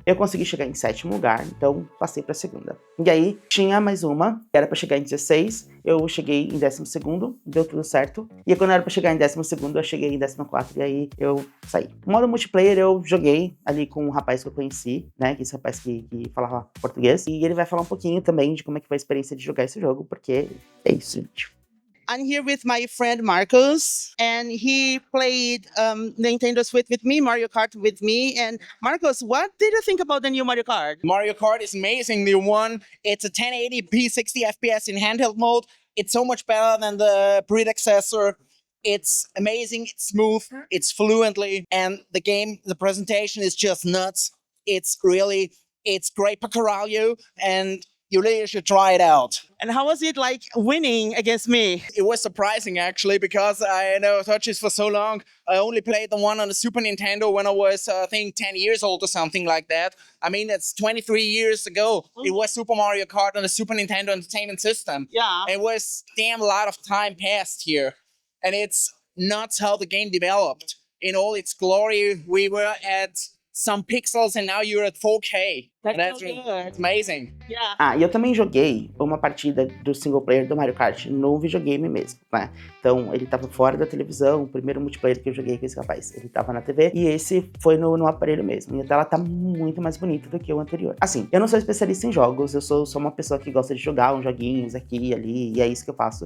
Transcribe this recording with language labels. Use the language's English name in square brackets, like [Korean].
[Portuguese] Eu consegui chegar em 7º lugar, então passei pra segunda. E aí, tinha mais uma, que era pra chegar em 16, eu cheguei em 12º, deu tudo certo. E aí, quando era pra chegar em 12º, eu cheguei em 14º, e aí eu saí. O modo multiplayer, eu joguei ali com um rapaz que eu conheci, né, que esse rapaz que falava português, e ele vai falar um pouquinho também de como é que foi a experiência de jogar esse jogo, porque é isso, gente. [English] I'm here with my friend Marcos, and he played Nintendo Switch with me, Mario Kart with me. And Marcos, what did you think about the new Mario Kart? Mario Kart is amazing, new one. It's a 1080p 60 FPS in handheld mode. It's so much better than the predecessor. It's amazing, it's smooth, it's fluently, and the game, the presentation is just nuts. It's great for Coralio, and you really should try it out. And how was it like winning against me? It was surprising actually, because I know Touches for so long. I only played the one on the Super Nintendo when I was, I think, 10 years old or something like that. I mean, that's 23 years ago. It was Super Mario Kart on the Super Nintendo Entertainment System. Yeah. It was damn a lot of time passed here. And it's nuts how the game developed. In all its glory, we were at some pixels and now you're at 4K. That's so good. It's amazing. Yeah. [Portuguese] Ah, e eu também joguei uma partida do single player do Mario Kart no videogame mesmo, né? Então, ele tava fora da televisão, o primeiro multiplayer que eu joguei com esse rapaz, ele tava na TV, e esse foi no aparelho mesmo. E a tela tá muito mais bonita do que o anterior. Assim, eu não sou especialista em jogos, eu sou só uma pessoa que gosta de jogar uns joguinhos aqui e ali, e é isso que eu faço.